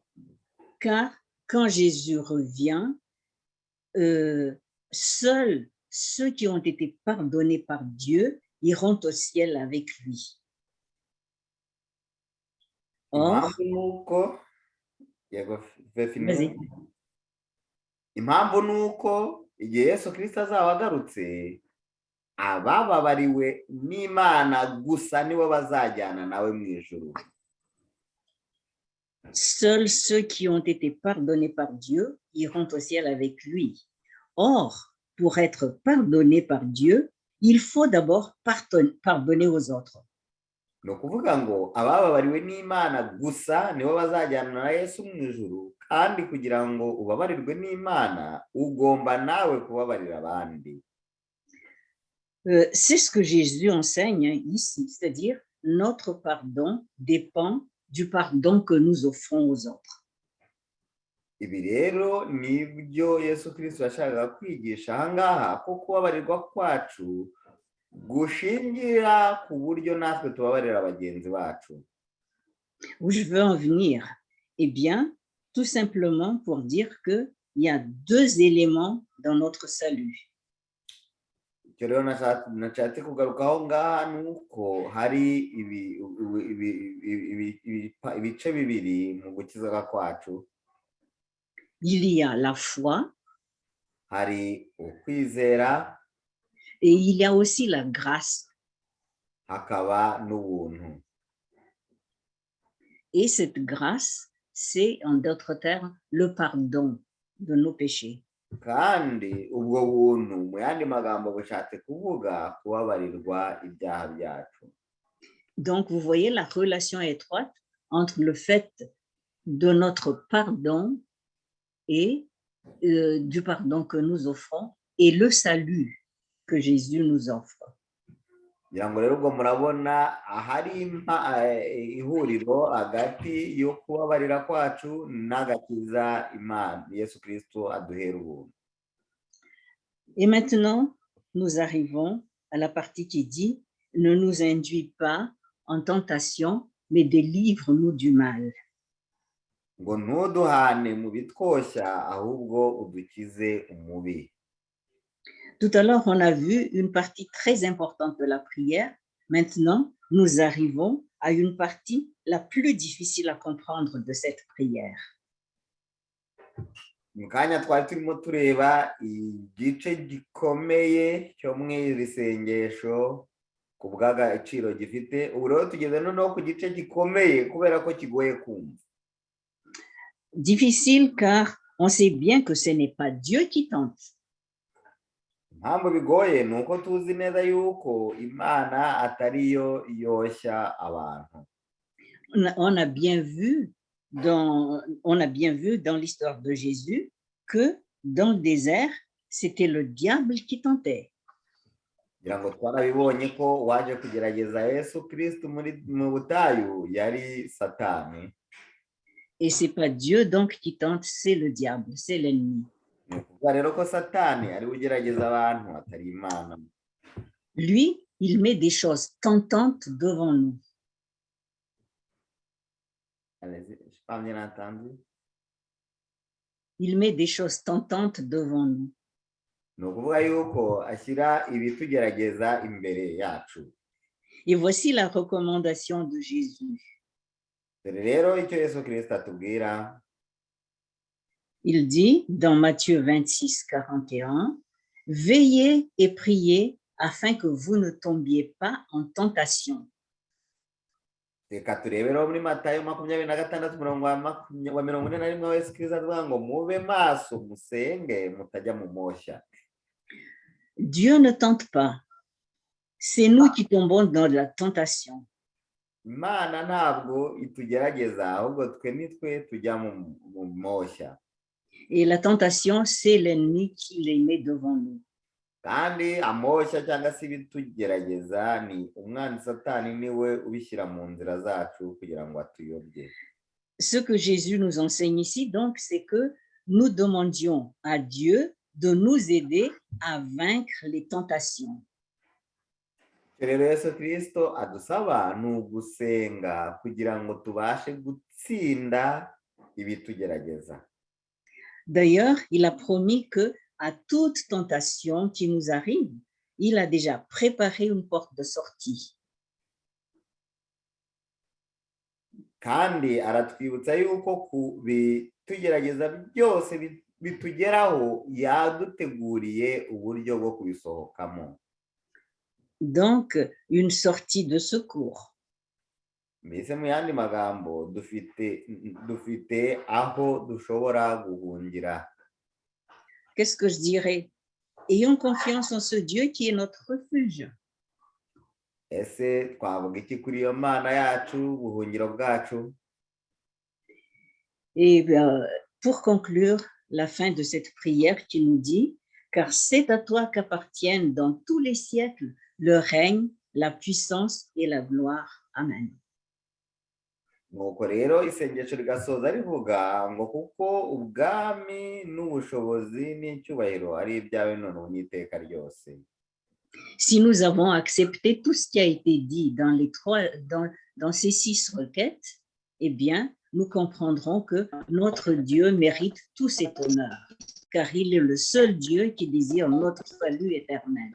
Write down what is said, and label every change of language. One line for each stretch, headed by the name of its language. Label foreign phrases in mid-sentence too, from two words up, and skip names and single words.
French: Car quand Jésus revient, seuls ceux qui ont été pardonnés par Dieu iront au ciel avec lui. Or,
Kinyarwanda: impamvu ni uko igihe Yesu Kristo azaba agarutse, abababariwe n'Imana gusa nibo bazajyana nawe mu ijuru.
French: Seuls ceux qui ont été pardonnés par Dieu iront au ciel avec lui. Or, pour être pardonné par Dieu, il faut d'abord pardonner aux autres.
Kinyarwanda: Ni ukuvuga ngo abababariwe n'Imana gusa nibo bazajyana na Yesu mu ijuru, kandi kugira ngo ubabarirwe n'Imana ugomba nawe kubabarira abandi.
French: C'est ce que Jésus enseigne ici, c'est-à-dire notre pardon dépend du pardon que nous offrons aux autres.
Kinyarwanda: Ibi rero nibyo Yesu Kristo yashakaga kwigisha aha ngaha, ko kubabarirwa kwacu gushingira ku buryo natwe tubabarira bagenzi bacu.
French: Où je veux en venir? Eh bien, tout simplement pour dire qu'il y a deux éléments dans notre salut.
Kinyarwanda: Icyo rero nashatse kugarukaho ngaha ni uko hari ibice bibiri mu gukiza kwacu.
French: Il y a la foi.
Kinyarwanda: Hari ukwizera.
French: Et il y a aussi la grâce.
Kinyarwanda: Hakaba n'ubuntu.
French: Et cette grâce, c'est en d'autres termes le pardon de nos péchés.
Kinyarwanda: Kandi ubwo buntu mu yandi magambo bushatse kuvuga kubabarirwa ibyaha byacu.
French: Donc vous voyez la relation étroite entre le fait de notre pardon et du pardon que nous offrons et le salut que Jésus nous offre.
Kinyarwanda: ngira ngo rero ubwo murabona ahari ihuriro hagati yo kubabarira kwacu n'agakiza Imana Yesu Kristo aduhera ubuntu.
French: Et maintenant, nous arrivons à la partie qui dit « Ne nous induis pas en tentation, mais délivre-nous du mal. »
Kinyarwanda: ngo ntuduhane mu bitwoshya ahubwo udukize umubi.
French: Tout à l'heure, on a vu une partie très importante de la prière. Maintenant, nous arrivons à une partie la plus difficile à comprendre de cette prière.
Kinyarwanda: Mu kanya twari turimo tureba igice gikomeye cyo mu iri sengesho ku bw'agaciro gifite, ubu rero tugeze noneho ku gice gikomeye kubera ko kigoye kumva.
French: Difficile car on sait bien que ce n'est pas Dieu qui tente.
Kinyarwanda: Impamvu bigoye ni uko tuzi neza yuko Imana atariyo yoshya abantu.
French: On a bien vu dans l'histoire de Jésus que dans le désert, c'était le diable qui tentait.
Kinyarwanda: Ngira ngo twarabibonye ko waje kugerageza Yesu Kristo mu butayu yari Satani.
French: Et c'est pas Dieu donc qui tente, c'est le diable, c'est l'ennemi.
Kinyarwanda: Ni ukuvuga rero ko Satani ari ugerageza abantu atari Imana.
French: Lui, il met des choses tentantes devant nous. Allez-y, pas bien entendu. Il met des choses tentantes devant nous.
Kinyarwanda: Ni ukuvuga yuko ashyira ibitugerageza imbere yacu.
French: Et voici la recommandation de Jésus.
Kinyarwanda: Dore rero icyo Yesu Kristo atubwira.
French: Il dit dans Matthieu 26, 41, « Veillez et priez afin que vous ne tombiez pas en tentation. »
Kinyarwanda: Reka tureberaho muri Matayo 26:41 aho Yesu Kristo avuga ngo mube maso musenge mutajya mu moshya.
French: Dieu ne tente pas. C'est nous qui tombons dans la tentation.
Kinyarwanda: Imana ntabwo itugerageza ahubwo twe nitwe tujya mu moshya.
French: Et la tentation, c'est l'ennemi qui les met devant nous.
Kinyarwanda: Kandi amoshya cyangwa se ibitugerageza ni umwanzi Satani niwe ubishyira mu nzira zacu kugira ngo atuyobye.
French: Ce que Jésus nous enseigne ici, donc, c'est que nous demandions à Dieu de nous aider à vaincre les tentations.
Kinyarwanda: Rero Yesu Kristo adusaba ni ugusenga kugira ngo tubashe gutsinda ibitugerageza.
French: D'ailleurs, il a promis que à toute tentation qui nous arrive, il a déjà préparé une porte de sortie.
Kinyarwanda: Kandi aratwibutsa yuko ku bitugerageza byose bitugeraho yaduteguriye uburyo bwo kubisohokamo.
French: Donc, une sortie de secours.
Kinyarwanda: Mbese mu yandi magambo dufite aho dushobora guhungira.
French: Qu'est-ce que je dirais? Ayons confiance en ce Dieu qui est notre refuge.
Kinyarwanda: Ese twavuga iki kuri iyo Mana yacu buhungiro bwacu?
French: Et pour conclure la fin de cette prière qui nous dit, car c'est à toi qu'appartiennent dans tous les siècles le règne, la puissance et la gloire. Amen.
Kinyarwanda: Nuko rero isengesho rigasoza rivuga ngo kuko ubwami n'ubushobozi n'icyubahiro ari ibyawe none n'iteka ryose.
French: Si nous avons accepté tout ce qui a été dit dans ces 6 requêtes, eh bien, nous comprendrons que notre Dieu mérite tout cet honneur, car il est le seul Dieu qui désire notre salut éternel.